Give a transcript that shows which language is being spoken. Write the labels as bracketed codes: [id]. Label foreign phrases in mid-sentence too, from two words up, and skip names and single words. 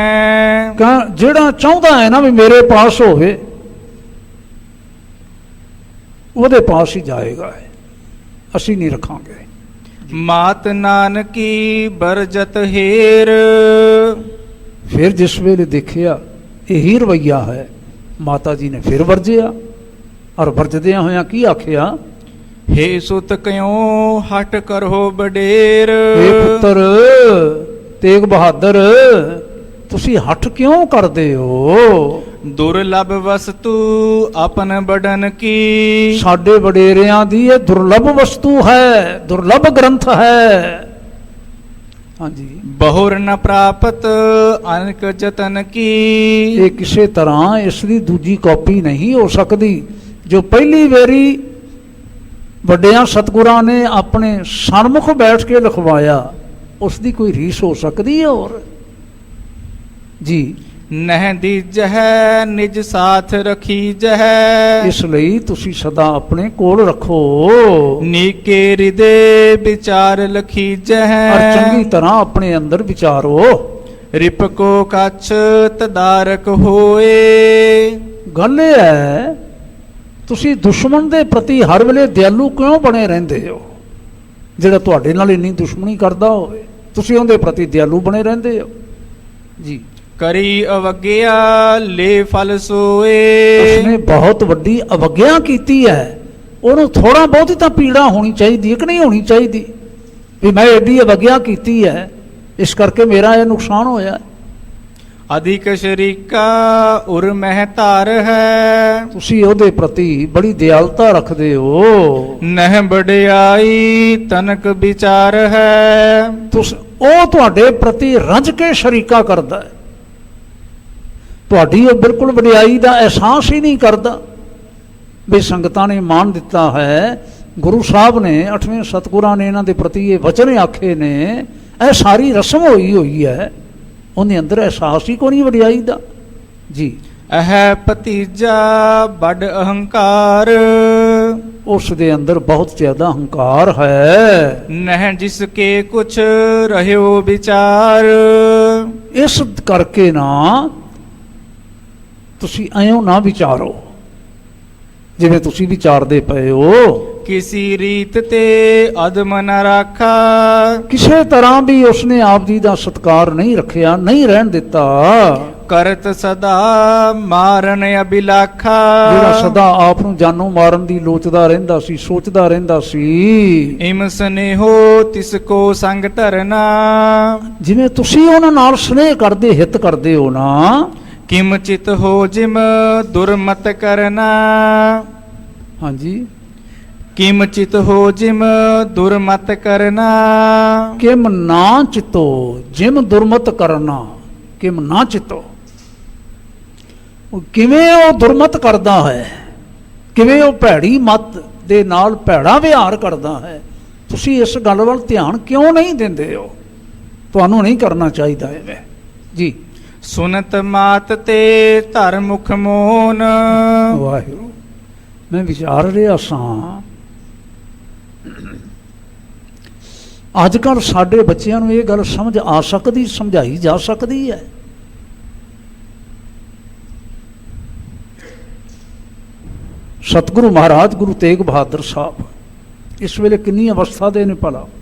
[pa] ਜਿਹੜਾ ਚਾਹੁੰਦਾ ਹੈ ਨਾ ਵੀ ਮੇਰੇ ਪਾਸ ਹੋਵੇ, ਉਹਦੇ ਪਾਸ ਹੀ ਜਾਏਗਾ, ਅਸੀਂ ਨਹੀਂ ਰੱਖਾਂਗੇ। [bra] ਮਾਤ ਨਾਨਕੀ ਬਰਜਤ ਹੇਰ, [pa] ਫਿਰ ਜਿਸ ਵੇਲੇ ਦੇਖਿਆ ਇਹੀ ਰਵੱਈਆ ਹੈ, ਮਾਤਾ ਜੀ ਨੇ ਫਿਰ ਵਰਜਿਆ, ਔਰ ਵਰਜਦਿਆਂ ਹੋਇਆਂ ਕੀ ਆਖਿਆ, [bra] हे सुत क्यों हट करो बडेर। [pa] हे पुੱਤਰ ਤੇਗ ਬਹਾਦਰ ਤੁਸੀਂ ਹੱਠ ਕਿਉਂ ਕਰਦੇ ਹੋ? [bra] दुर्लभ वस्तु अपन बडन की। [pa] ਸਾਡੇ ਵਡੇਰਿਆਂ ਦੀ ਇਹ ਦੁਰਲਭ ਵਸਤੂ ਹੈ, ਦੁਰਲਭ ਗ੍ਰੰਥ ਹੈ। ਹਾਂਜੀ, [bra] बहुर न प्राप्त अनक जतन की। [pa] ਇਹ ਕਿਸੇ ਤਰ੍ਹਾਂ ਇਸ ਦੀ ਦੂਜੀ ਕਾਪੀ ਨਹੀਂ ਹੋ ਸਕਦੀ। ਜੋ ਪਹਿਲੀ ਵਾਰੀ ਵੱਡਿਆਂ ਸਤਿਗੁਰਾਂ ਨੇ ਆਪਣੇ ਸਨਮੁਖ ਬੈਠ ਕੇ ਲਿਖਵਾਇਆ, ਉਸ ਦੀ ਕੋਈ ਰੀਸ ਹੋ ਸਕਦੀ ਹੈ? ਹੋਰ ਜੀ, [bra] नह दीजह निज साथ रखी जह। [pa] ਇਸ ਲਈ ਤੁਸੀਂ ਸਦਾ ਆਪਣੇ ਕੋਲ ਰੱਖੋ [bra] नीके हृदय विचार लखी जह। [pa] ਔਰ ਚੰਗੀ ਤਰ੍ਹਾਂ ਆਪਣੇ ਅੰਦਰ ਵਿਚਾਰੋ। [bra] रिपको कछ तदारक होए। [pa] ਗੱਲ ਇਹ ਹੈ, ਤੁਸੀਂ ਦੁਸ਼ਮਣ ਦੇ ਪ੍ਰਤੀ ਹਰ ਵੇਲੇ ਦਿਆਲੂ ਕਿਉਂ ਬਣੇ ਰਹਿੰਦੇ ਹੋ? ਜਿਹੜਾ ਤੁਹਾਡੇ ਨਾਲ ਇੰਨੀ ਦੁਸ਼ਮਣੀ ਕਰਦਾ ਹੋਵੇ, ਤੁਸੀਂ ਉਹਦੇ ਪ੍ਰਤੀ ਦਿਆਲੂ ਬਣੇ ਰਹਿੰਦੇ ਹੋ। ਜੀ, [bra] करी अवज्ञा ले फल सोए। [pa] ਉਸਨੇ ਬਹੁਤ ਵੱਡੀ ਅਵਗਿਆ ਕੀਤੀ ਹੈ। ਉਹਨੂੰ ਥੋੜਾ ਬਹੁਤ ਹੀ ਤਾਂ ਪੀੜਾ ਹੋਣੀ ਚਾਹੀਦੀ ਹੈ ਕਿ ਨਹੀਂ ਹੋਣੀ ਚਾਹੀਦੀ? ਵੀ ਮੈਂ ਐਡੀ ਅਵਗਿਆ ਕੀਤੀ ਹੈ, ਇਸ ਕਰਕੇ ਮੇਰਾ ਇਹ ਨੁਕਸਾਨ ਹੋਇਆ। [bra] अधिक शरीका उर महतार है। [pa] ਤੁਸੀਂ ਉਹਦੇ ਪ੍ਰਤੀ ਬੜੀ ਦਿਆਲਤਾ ਰੱਖਦੇ ਹੋ। [bra] नह बड़ियाई तनक विचार है। [pa] ਉਹ ਤੁਹਾਡੇ ਪ੍ਰਤੀ ਰੱਜ ਕੇ ਸ਼ਰੀਕਾ ਕਰਦਾ ਹੈ। ਤੁਹਾਡੀ ਉਹ ਬਿਲਕੁਲ ਵਡਿਆਈ ਦਾ ਅਹਿਸਾਸ ਹੀ ਨਹੀਂ ਕਰਦਾ। ਵੀ ਸੰਗਤਾਂ ਨੇ ਮਾਣ ਦਿੱਤਾ ਹੈ, ਗੁਰੂ ਸਾਹਿਬ ਨੇ, 8ਵੇਂ ਸਤਿਗੁਰਾਂ ਨੇ ਇਹਨਾਂ ਦੇ ਪ੍ਰਤੀ ਇਹ ਵਚਨ ਆਖੇ ਨੇ, ਇਹ ਸਾਰੀ ਰਸਮ ਹੋਈ ਹੈ, ਉਹਦੇ ਅੰਦਰ ਅਹਿਸਾਸ ਹੀ ਕੋਈ ਨਹੀਂ ਵਡਿਆਈ ਦਾ। ਜੀ, [bra] अह भतीजा बड़ अहंकार। [pa] ਉਸ ਦੇ ਅੰਦਰ ਬਹੁਤ ਜ਼ਿਆਦਾ ਹੰਕਾਰ ਹੈ। [bra] नह जिसके कुछ रह्यो विचार। [pa] ਇਸ ਕਰਕੇ ਨਾ ਤੁਸੀਂ ਐਂ ਨਾ ਵਿਚਾਰੋ ਜਿਵੇਂ ਤੁਸੀਂ ਵਿਚਾਰਦੇ ਪਏ ਹੋ। [bra] किसी रीत ते अदम न राखा। [pa] ਕਿਸੇ ਤਰ੍ਹਾਂ ਵੀ ਉਸਨੇ ਆਪ ਜੀ ਦਾ ਸਤਿਕਾਰ ਨਹੀਂ ਰੱਖਿਆ, ਨਹੀਂ ਰਹਿਣ ਦਿੱਤਾ। [bra] करत सदा मारन अभिलाखा। [pa] ਜਿਹੜਾ ਸਦਾ ਆਪ ਨੂੰ ਜਾਨੋਂ ਮਾਰਨ ਦੀ ਲੋਚਦਾ ਰਹਿੰਦਾ ਸੀ, ਸੋਚਦਾ ਰਹਿੰਦਾ ਸੀ। [bra] इम स्नेहो तिसको संग धरना। [pa] ਜਿਵੇਂ ਤੁਸੀਂ ਉਹਨਾਂ ਨਾਲ ਸਨੇਹ ਕਰਦੇ, ਹਿੱਤ ਕਰਦੇ ਹੋ ਨਾ। [bra] किम चित हो जिम दुर्मत करना। [pa] ਹਾਂਜੀ, [bra] किम चित हो जिम दुर्मत करना। ਕਿਮ ਨਾ ਚਿਤੋ ਜਿਮ ਦੁਰਮਤ ਕਰਨਾ। ਕਿਮ ਨਾ ਚਿਤੋ, [pa] ਕਿਵੇਂ ਉਹ ਦੁਰਮਤ ਕਰਦਾ ਹੈ, ਕਿਵੇਂ ਉਹ ਭੈੜੀ ਮਤ ਦੇ ਨਾਲ ਭੈੜਾ ਵਿਹਾਰ ਕਰਦਾ ਹੈ। ਤੁਸੀਂ ਇਸ ਗੱਲ ਵੱਲ ਧਿਆਨ ਕਿਉਂ ਨਹੀਂ ਦਿੰਦੇ ਹੋ? ਤੁਹਾਨੂੰ ਨਹੀਂ ਕਰਨਾ ਚਾਹੀਦਾ ਐਵੇਂ। ਜੀ, [bra] सुनत मात ते धर मुख मोन। [pa] ਵਾਹਿਗੁਰੂ, ਮੈਂ ਵਿਚਾਰ ਰਿਹਾ ਸਾਂ, ਅੱਜ ਕੱਲ੍ਹ ਸਾਡੇ ਬੱਚਿਆਂ ਨੂੰ ਇਹ ਗੱਲ ਸਮਝ ਆ ਸਕਦੀ, ਸਮਝਾਈ ਜਾ ਸਕਦੀ ਹੈ? ਸਤਿਗੁਰੂ ਮਹਾਰਾਜ ਗੁਰੂ ਤੇਗ ਬਹਾਦਰ ਸਾਹਿਬ ਇਸ ਵੇਲੇ ਕਿੰਨੀ ਅਵਸਥਾ ਦੇ ਨੇ ਭਲਾ?